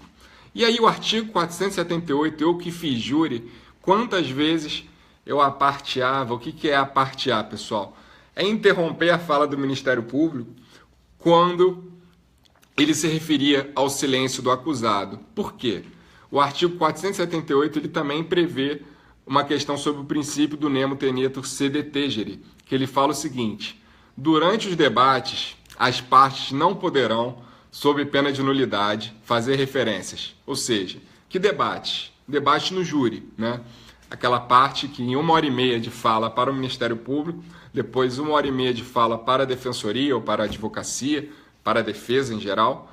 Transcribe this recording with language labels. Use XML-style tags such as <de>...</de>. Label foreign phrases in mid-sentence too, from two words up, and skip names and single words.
<pt>E aí o artigo 478, eu que fiz júri, quantas vezes eu aparteava? O que é apartear, pessoal? É interromper a fala do Ministério Público quando ele se referia ao silêncio do acusado. Por quê? O artigo 478 ele também prevê uma questão sobre o princípio do</pt> <la>nemo tenetur sede tegere,</la> <pt>que ele fala o seguinte: durante os debates, as partes não poderão, sob pena de nulidade, fazer referências. Ou seja, que debate? Debate no júri, né? Aquela parte que em 1h30 de fala para o Ministério Público, depois 1h30 de fala para a Defensoria ou para a Advocacia, para a defesa em geral.</pt>